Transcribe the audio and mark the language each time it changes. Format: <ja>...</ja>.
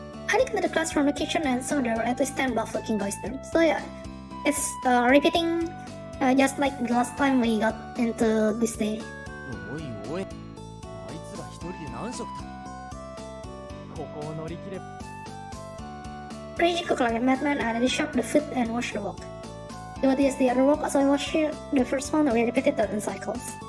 <en>I looked at the class from the kitchen and saw there were at least 10 buff-looking boys there. So yeah, it's repeating just like the last time we got into this day.</en> <ja>おいおい、あいつら一人で何食だ。ここを乗り切れ。</ja> <en>Reggie cooked like a madman and I chopped the food and watched the walk. He would use the other walk as I watched the first one, we repeated that in cycles.</en>